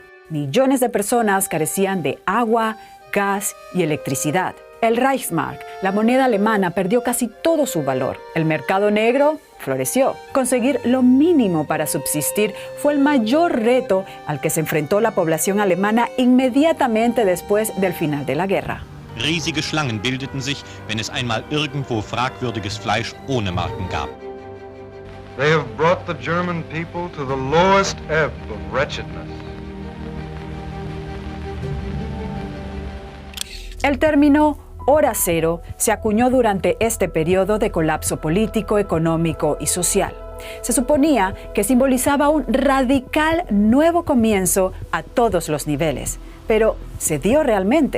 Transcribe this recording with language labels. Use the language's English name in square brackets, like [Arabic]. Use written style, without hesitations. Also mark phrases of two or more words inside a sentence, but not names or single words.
[Spanish] Millones de personas carecían de agua, gas y electricidad. El Reichsmark, la moneda alemana, perdió casi todo su valor. El mercado negro floreció. Conseguir lo mínimo para subsistir fue el mayor reto al que se enfrentó la población alemana inmediatamente después del final de la guerra. [German] Riesige Schlangen bildeten sich, wenn es einmal irgendwo fragwürdiges Fleisch ohne Marken gab. [English] They have brought the German people to the lowest ebb of wretchedness. [Spanish] El término Hora Cero se acuñó durante este periodo de colapso político, económico y social. Se suponía que simbolizaba un radical nuevo comienzo a todos los niveles, pero ¿se dio realmente?